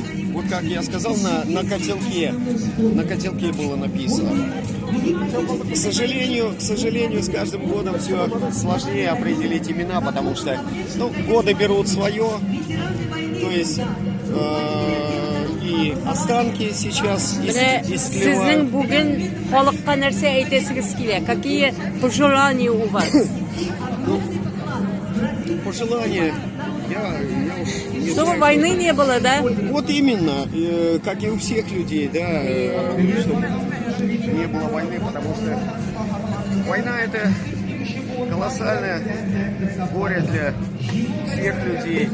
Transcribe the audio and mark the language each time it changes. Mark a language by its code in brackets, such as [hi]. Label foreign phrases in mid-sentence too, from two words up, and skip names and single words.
[ru] Вот как я сказал, на котелке было написано. К сожалению, с каждым годом все сложнее определить имена, потому что годы берут свое. То есть и останки сейчас [uz] Sizning [ru] исследуют. [uz] bugun xalqqa narsa aytasiz keladi. [ru] Какие пожелания у вас? Пожелания. Я уж не Чтобы знаю. войны не было, да? Вот именно, как и у всех людей, да, чтобы не было войны, потому что война это колоссальное горе для всех людей.